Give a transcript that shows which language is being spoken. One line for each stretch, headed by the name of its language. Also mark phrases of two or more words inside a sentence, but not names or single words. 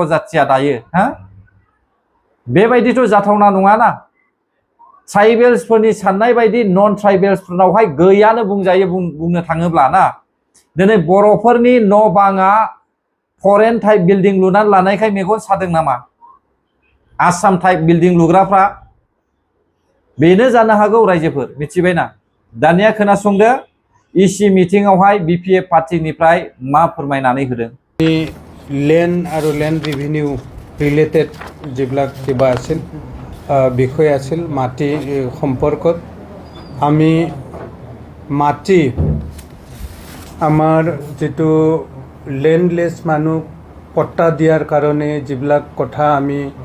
Bodo: जातिया दायो बेबायदिथ' जाथावना नङाना ट्राइबेल्सफोरनि साननाय बायदि
English: non tribalsफोरनावहाय
Bodo: गैयानो बुंजायो बुंनो थाङोब्ला ना दिनै बर'फोरनि न' बाङा
English: foreign type building
Bodo: लुनानै लानायखाय मेगन सादों नामा आसाम
English: type building
Bodo: लुग्राफ्रा बेनो जानो हागौ रायजोफोर मिथिबायना दानिया खोनासंदो इसि मिटिंआवहाय बिपिएफ पार्टिनिफ्राय मा फोरमायनानै होदों
Assamese: लेन्ड आरो
English: land revenue related
Assamese: যিবিলাক কিবা আছিল বিষয় আছিল মাটি সম্পৰ্কত আমি মাটি আমাৰ যেটো লেণ্ডলেছ মানুহ পট্টা দিয়াৰ কাৰণে যিবিলাক কথা আমি